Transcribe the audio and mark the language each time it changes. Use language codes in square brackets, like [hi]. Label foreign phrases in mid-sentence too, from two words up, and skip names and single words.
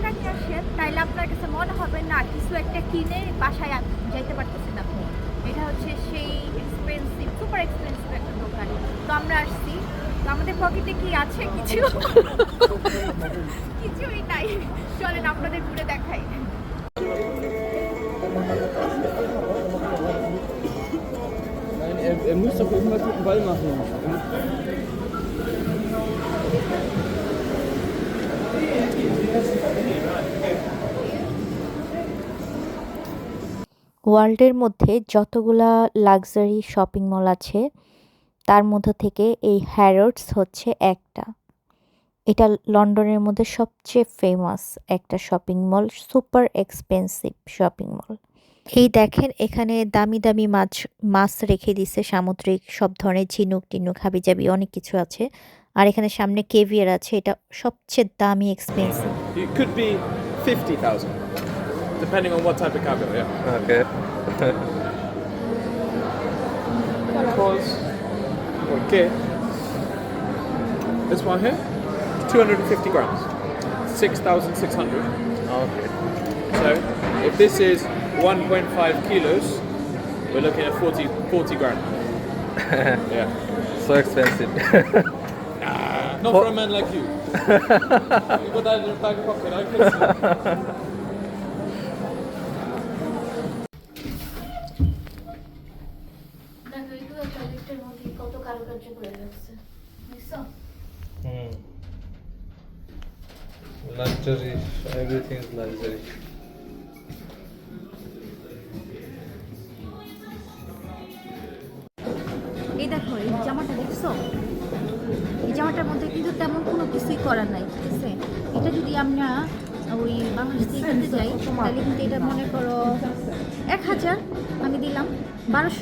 [bn] আসেন তাইলে আপনার কাছে মনে হবে না কিছু একটা কিনে বাসায় যাইতে পারতেছেন আপনি। এটা হচ্ছে সেই এক্সপেন্সিভ, [en] super expensive [bn] একটা দোকান। তো আমরা আসছি, তো আমাদের পকেটে কি আছে কিছু? কিছুই নাই। চলেন আপনাদের ঘুরে দেখাই। [de] Nein, er muss doch irgendwas mit dem Ball machen. [bn] ওয়ার্ল্ডের মধ্যে যতগুলা [en] luxury shopping mall [bn] আছে তার মধ্যে থেকে এই হ্যারোডস হচ্ছে একটা। এটা লন্ডনের মধ্যে সবচেয়ে ফেমাস একটা [en] shopping mall, super expensive shopping mall. [bn] এই দেখেন এখানে দামি দামি মাছ রেখে দিছে, সামুদ্রিক সব ধরনের ঝিনুক টিনুক হাবিজাবি অনেক কিছু আছে। আর এখানে সামনে কেভিয়ার আছে, এটা সবচেয়ে দামি এক্সপেন্সিভ। [en] It could be 50,000, depending on what type of cargo, yeah. Okay. Because, okay, this one here, 250 grams, 6,600. Okay. So, if this is 1.5 kilos, we're looking at 40 grand. Yeah. So expensive. Not for a man like you. You put that in your back pocket, I can see. [bn] কত কারুকার্য করে রাখছে, বুঝছো? [en] Luxury. Everything is luxury. [bn] এই দেখো এই জামাটা দেখছো, এই জামাটার মধ্যে কিন্তু তেমন কোনো কিছুই করার নাই, ঠিক আছে? এটা যদি আমরা ওই বাংলাদেশ থেকে কিনতে যাই তাহলে কিন্তু এটা মনে করো 1,000 আমি দিলাম, 1200,